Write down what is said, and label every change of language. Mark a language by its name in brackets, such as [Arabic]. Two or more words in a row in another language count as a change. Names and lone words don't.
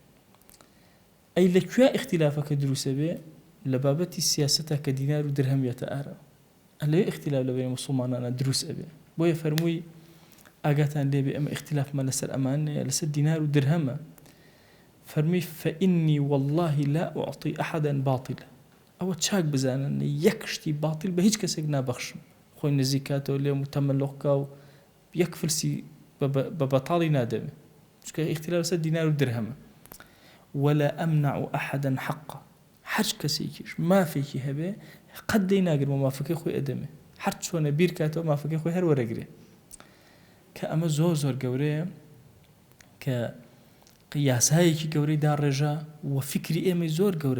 [Central Kurdish] ئەی لەکوێ اختلافەکە دروستە بێ لە بابەتی سیاسەتە کە دینار و درهم بێتە ئارە لەوێ اختلاف لە بینی موسڵمانانە دروست ئەبێ بۆیە فەرمووی ئاگاتان لێبێ ئەمە اختلافمە لەسەر ئەمانەیە لەسەر دینار و درهمە فەرمی [Arabic] فإني والله لا أعطي أحدا باطل [Central Kurdish] ئەوە چاک بزانن یەک شتی باطل بە هیچ کەسێک نابەخشم خۆی نزیکاتەوە لێ متەمەلۆقکا و یەک فرسی بە بەتاڵی نادەوێ چکە اختلاف لەسەر دینار و درهمە [Arabic] ولا أمنع أحدا حقا [Central Kurdish] هەر کەسێکیش مافێکی هەبێ قەت دەی ناگرمە مافەکەی خۆی ئەدەمێ هەر چۆنە بیر کاتەوە مافەکەی خۆی هەر وەرەگرێ کە ئەمە زۆر زۆر گەورەیە کە یاسایەکی گەورەی داڕێژە و فکری ئێمەی زۆر گەورە